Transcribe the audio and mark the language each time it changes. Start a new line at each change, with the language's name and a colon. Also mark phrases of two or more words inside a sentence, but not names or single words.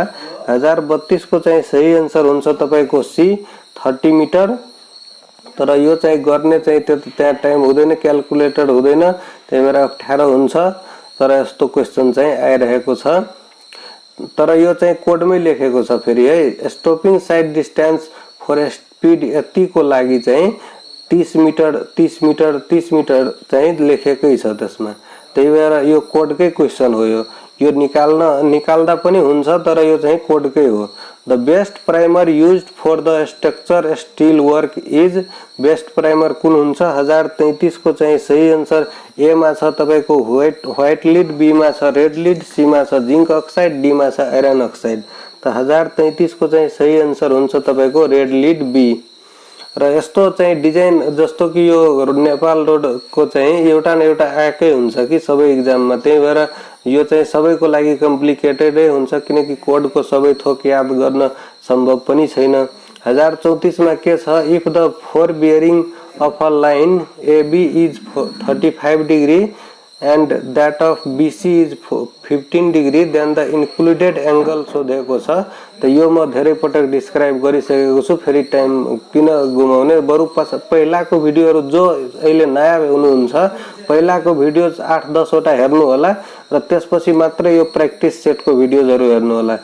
Nepali: 1032 को चाहिँ सही आन्सर हुन्छ तपाईको सी 30 मिटर। तर यो चाहिँ गर्ने चाहिँ त्यहाँ टाइम हुँदैन, क्याल्कुलेटर हुँदैन, त्यही भएर अप्ठ्यारो हुन्छ। तर यस्तो क्वेशन चाहिँ आइरहेको छ। तर यो चाहिँ कोडमै लेखेको छ फेरि है।
English: stopping side distance for speed
Nepali: यति को लागि चाहिँ 30 मिटर चाहिँ लेखेकै छ त्यसमा। त्यही भएर यो कोडकै क्वेशन हो। यो निकाल्दा पनि हुन्छ तर यो चाहिँ कोडकै हो।
English: The best primer used for the structure steel work is.
Nepali: बेस्ट प्राइमर कुन हुन्छ? 1033 को चाहिँ सही आन्सर ए मा छ तपाईको
English: white lead,
Nepali: बी मा छ
English: red lead,
Nepali: सी मा छ
English: zinc oxide,
Nepali: डी मा छ
English: iron oxide.
Nepali: त 1033 को चाहिँ सही आन्सर हुन्छ तपाईको
English: red lead
Nepali: बी। र यस्तो चाहिँ डिजाइन जस्तो कि यो नेपाल रोड को चाहिँ एउटा न एउटा आएकै हुन्छ कि सबै एक्जाममा। त्यही भएर यो चाहिँ सबैको लागि कम्प्लिकेटेडै हुन्छ किनकि कोड को सबै थोक याद गर्न सम्भव पनि छैन।
English: 1034
Nepali: मा के छ?
English: If the fore bearing of a line AB is 35 degree and that of BC is 15 degree, then the included angle
Nepali: सोधेको छ। त यो म धेरै पटक डिस्क्राइब गरिसकेको छु, फेरि टाइम किन गुमाउने, बरु पहिलाको भिडियोहरु जो अहिले नयाँ हुनुहुन्छ पहिलाको भिडियोज 8-10 वटा हेर्नु होला र त्यसपछि मात्र यो प्र्याक्टिस सेटको भिडियोजहरु हेर्नु होला।